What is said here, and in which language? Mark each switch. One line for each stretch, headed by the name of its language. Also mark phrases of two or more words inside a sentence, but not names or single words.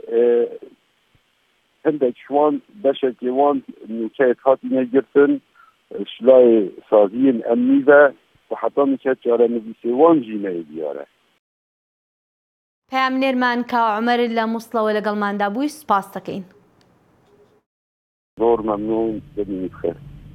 Kurdish: hindek ji wan beşekê wan nûçeyek hatîne girtin şilayê saziyên emnî ve û heta nûçe çarenivîsê wan jî neyê diyare.
Central Kurdish: پەیامنێرمان کاوە عومەر لە مووسڵەوە لەگەڵماندا بووی سوپاس دەکەین. زۆر مەمنوون ببینیت خێر.